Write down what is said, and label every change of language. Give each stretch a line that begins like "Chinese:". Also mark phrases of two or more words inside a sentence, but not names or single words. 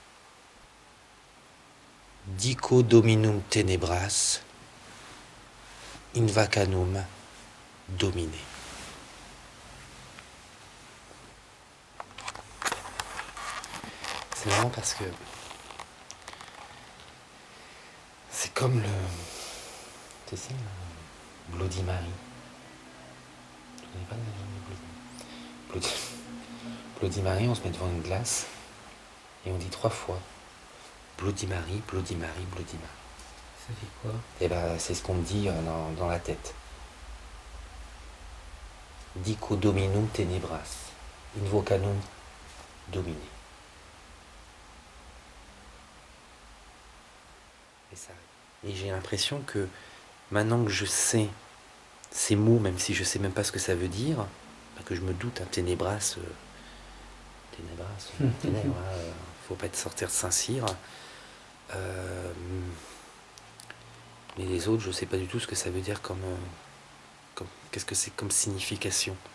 Latin: Dico dominum tenebras, invocanum domine.
French: C'est marrant parce que c'est comme le... Tu sais, le Bloody Mary. Tu connais pas le Bloody Mary, on se met devant une glace et on dit 3 fois Bloody Mary, Bloody Mary, Bloody Mary. Ça fait quoi? Et ben c'est ce qu'on me dit dans la tête.
Latin: Dico dominum tenebras, invocanum domine.
French: Et j'ai l'impression que maintenant que je sais ces mots, même si je sais même pas ce que ça veut dire, que je me doute, hein, ténébras, ténèbres, faut pas sortir de Saint-Cyr. Mais les autres, je sais pas du tout ce que ça veut dire comme qu'est-ce que c'est comme signification.